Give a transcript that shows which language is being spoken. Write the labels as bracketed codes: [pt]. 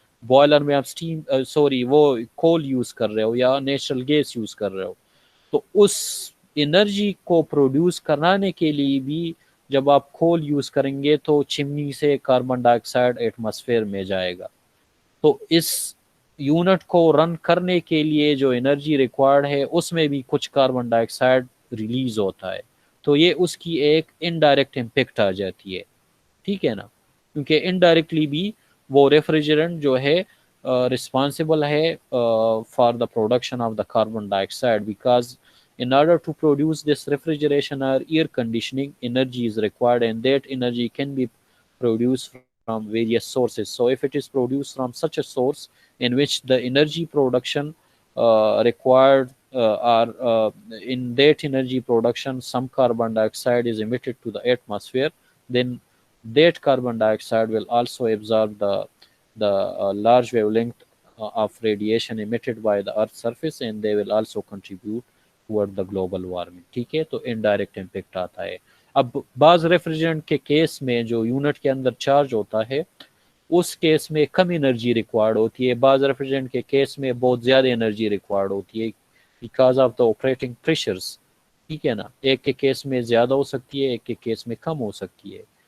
[ur] Boiler میں آپ وہ کول یوز کر رہے ہو یا نیچرل گیس یوز کر رہے ہو، تو اس انرجی کو پروڈیوس کرانے کے لیے بھی جب آپ کول یوز کریں گے تو چمنی سے کاربن ڈائی آکسائڈ ایٹماسفیئر میں جائے گا. تو اس یونٹ کو رن کرنے کے لیے جو انرجی ریکوائرڈ ہے اس میں بھی کچھ کاربن ڈائی آکسائڈ ریلیز ہوتا ہے. تو یہ اس کی ایک انڈائریکٹ امپیکٹ آ جاتی ہے. ٹھیک ہے نا، کیونکہ انڈائریکٹلی بھی وہ ریفریجرنٹ جو ہے [en] responsible ہے for the production of the carbon dioxide, because in order to produce this refrigeration or air conditioning, energy is required, and that energy can be produced from various sources. So if it is produced from such a source in which the energy production required or in that energy production some carbon dioxide is emitted to the atmosphere, then that carbon dioxide will also absorb the large wavelength of radiation emitted by the earth's surface, and they will also contribute toward the global warming. [ur] ٹھیک ہے، تو indirect impact آتا ہے. اب بعض ریفریجرنٹ کے case میں جو یونٹ کے اندر چارج ہوتا ہے اس کیس میں کم انرجی ریکوائرڈ ہوتی ہے. بعض ریفریجرنٹ کے کیس میں بہت زیادہ انرجی ریکوائرڈ ہوتی ہے [en] Because of the operating pressures. [ur] ٹھیک ہے نا، ایک کے کیس میں زیادہ ہو سکتی ہے، ایک کے کیس میں کم ہو سکتی ہے.